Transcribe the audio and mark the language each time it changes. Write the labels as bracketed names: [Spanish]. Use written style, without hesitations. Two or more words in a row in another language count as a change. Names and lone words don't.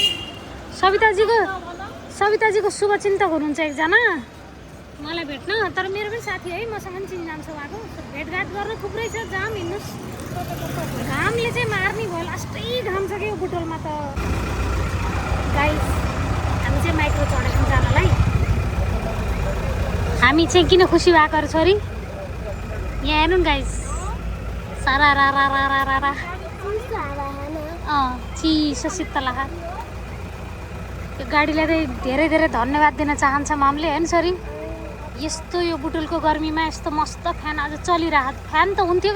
[Nepali] सविताजीको शुभचिन्तक हुनुहुन्छ एकजना मलाई भेट्न तर मेरो पनि साथी है मसँग पनि चिन्जान छ उहाँको भेटघाट गर्न थुप्रै छ जाम हिँड्नुहोस् घामले चाहिँ मार्ने भयो लास्टै घाम छ कि यो बुटोलमा त गाइस हामी चाहिँ माइक्रो चढेको जानलाई हामी चाहिँ किन खुसी भएको छोरी यहाँ हेर्नु नि गाइस सारा रा रा रा रा रा रा चिसो शीतल यो गाडीलाई चाहिँ धेरै धेरै धन्यवाद दिन चाहन्छ मामले होइन छोरी यस्तो यो बुटुलको गर्मीमा यस्तो मस्त फ्यान आज चलिरहेको फ्यान त हुन्थ्यो